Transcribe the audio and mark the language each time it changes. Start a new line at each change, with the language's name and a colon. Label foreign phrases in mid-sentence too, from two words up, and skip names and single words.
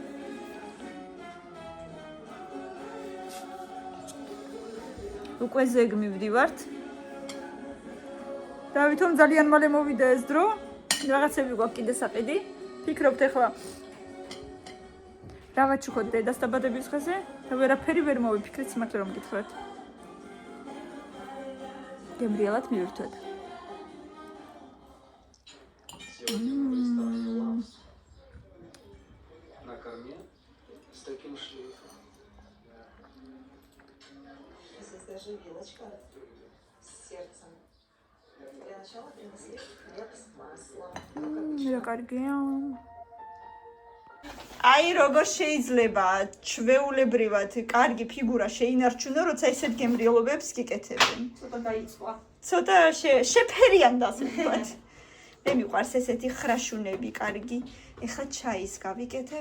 Georgian: უკვე ზეგ მივდივართ დავითომ ძალიან მალე მოვიდა ეს დრო რაღაცები გვაქვს კიდე საყიდი ფიქრობთ ახლა რა ვაჩუქოთ დედას დაბადების დღეზე და ვერაფერი ვერ მოვიფიქრეთ სიმართლე რომ გითხრათ გემრიელად მივირთვათ
Russian: на корме с таким шлейфом. Здесь даже вилочка с сердцем. Для начала принесли хлеб с маслом.
Georgian: რა კარგია აი როგორ შეიძლება ჩვეულებრივად კარგი ფიგურა შეინარჩუნო როცა ესეთ გემრიელობებს გიკეთებენ ცოტა დაიწვა. ცოტა შეფერიან და ასე ვთქვათ მე მიყვარს ესეთი ხრაშუნები კარგი ეხლა ჩაის გავიკეთებ